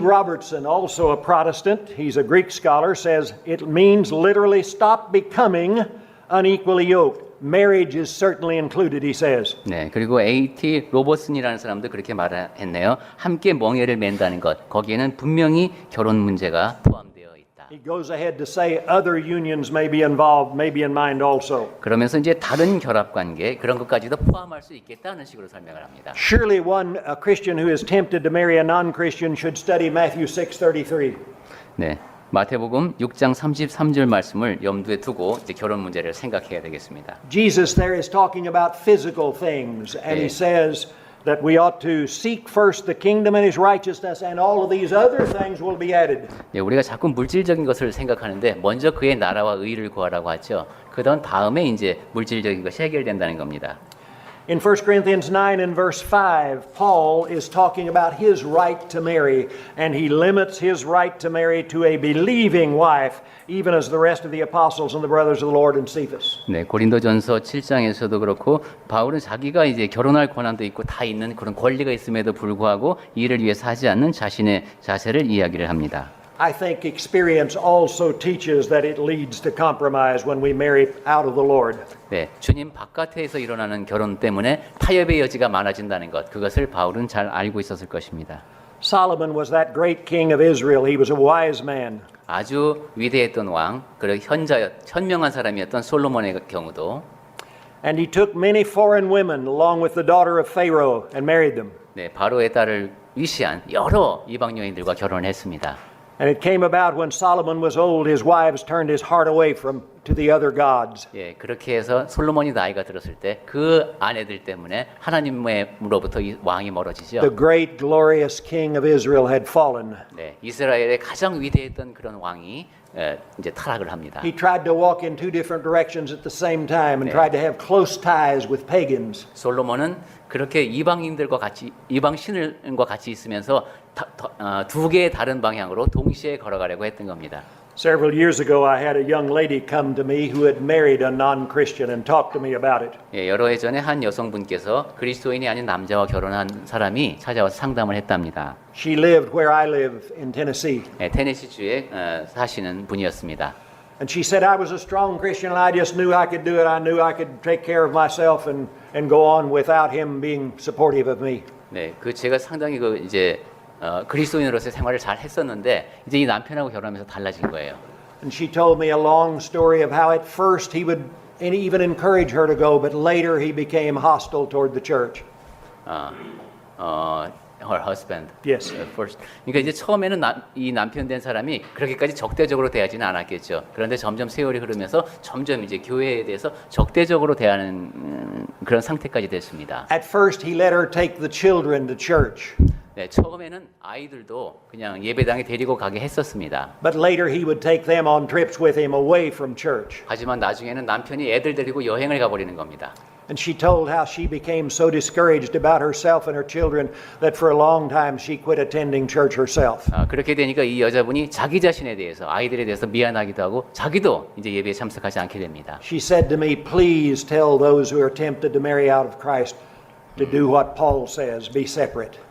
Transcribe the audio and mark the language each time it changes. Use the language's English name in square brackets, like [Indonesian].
[English] Robertson, also a Protestant, he's a Greek scholar, says it means literally stop becoming unequally yoked. Marriage is certainly included, he says. [Korean] 네, 그리고 A.T. 로버슨이라는 사람도 그렇게 말했네요. 함께 멍에를 맨다는 것, 거기에는 분명히 결혼 문제가 포함되어 있다. [English] He goes ahead to say other unions may be involved, maybe in mind also. [Korean] 그러면서 이제 다른 결합 관계 그런 것까지도 포함할 수 있겠다는 식으로 설명을 합니다. [English] Surely a Christian who is tempted to marry a non-Christian should study Matthew 6:33. [Korean] 네. 마태복음 6장 33절 말씀을 염두에 두고 이제 결혼 문제를 생각해야 되겠습니다. [English] Jesus there is talking about physical things, and he says that we ought to seek first the kingdom and his righteousness, and all of these other things will be added. [Korean] 네, 우리가 자꾸 물질적인 것을 생각하는데 먼저 그의 나라와 의를 구하라고 하죠. 다음에 이제 물질적인 것이 해결된다는 겁니다. [English] In 1 Corinthians 9 and verse 5, Paul is talking about his right to marry, and he limits his right to marry to a believing wife, even as the rest of the apostles and the brothers of the Lord in Cephas. [Korean] 네, 고린도전서 7장에서도 그렇고 바울은 자기가 이제 결혼할 권한도 있고 다 있는 그런 권리가 있음에도 불구하고 이를 위해서 하지 않는 자신의 자세를 이야기를 합니다. [English] I think experience also teaches that it leads to compromise when we marry out of the Lord. [Korean] 네, 주님 바깥에서 일어나는 결혼 때문에 타협의 여지가 많아진다는 것, 그것을 바울은 잘 알고 있었을 것입니다. [English] Solomon was that great king of Israel. He was a wise man. [Korean] 아주 위대했던 왕, 그리고 현명한 사람이었던 솔로몬의 경우도 [English] And he took many foreign women along with the daughter of Pharaoh and married them. [Korean] 네, 바로의 딸을 위시한 여러 이방 여인들과 결혼을 했습니다. [English] And it came about when Solomon was old, his wives turned his heart away to the other gods. [Korean] 예, 그렇게 해서 솔로몬이 나이가 들었을 때 그 아내들 때문에 하나님으로부터 이 왕이 멀어지죠. [English] The great glorious king of Israel had fallen. [Korean] 네, 이스라엘의 가장 위대했던 그런 왕이 이제 타락을 합니다. [English] He tried to walk in two different directions at the same time and tried to have close ties with pagans. [Korean] 솔로몬은 그렇게 이방 신들과 같이 있으면서 두 개의 다른 방향으로 동시에 걸어가려고 했던 겁니다. [English] Several years ago, I had a young lady come to me who had married a non-Christian and talked to me about it. [Korean] 예, 여러 해 전에 한 여성분께서 그리스도인이 아닌 남자와 결혼한 사람이 찾아와서 상담을 했답니다. [English] She lived where I live in Tennessee. [Korean] 예, 테네시주에 사시는 분이었습니다. [English] And she said, I was a strong Christian and I just knew I could do it. I knew I could take care of myself and go on without him being supportive of me. [Korean] 네, 제가 상당히 그리스도인으로서의 생활을 잘 했었는데 이제 이 남편하고 결혼하면서 달라진 거예요. [English] And she told me a long story of how at first he would even encourage her to go, but later he became hostile toward the church. Her husband. Yes. First. [Korean] 그러니까 이제 처음에는 이 남편 된 사람이 그렇게까지 적대적으로 대하지는 않았겠죠. 그런데 점점 세월이 흐르면서 점점 이제 교회에 대해서 적대적으로 대하는 그런 상태까지 됐습니다. [English] At first he let her take the children to church. [Korean] 네, 처음에는 아이들도 그냥 예배당에 데리고 가게 했었습니다. [English] But later he would take them on trips with him away from church. [Korean] 하지만 나중에는 남편이 애들 데리고 여행을 가버리는 겁니다. [English] And she told how she became so discouraged about herself and her children that for a long time she quit attending church herself. [Korean] 그렇게 되니까 이 여자분이 자기 자신에 대해서 아이들에 대해서 미안하기도 하고 자기도 이제 예배에 참석하지 않게 됩니다. [English] She said to me, please tell those who are tempted to marry out of Christ to do what Paul says, be separate.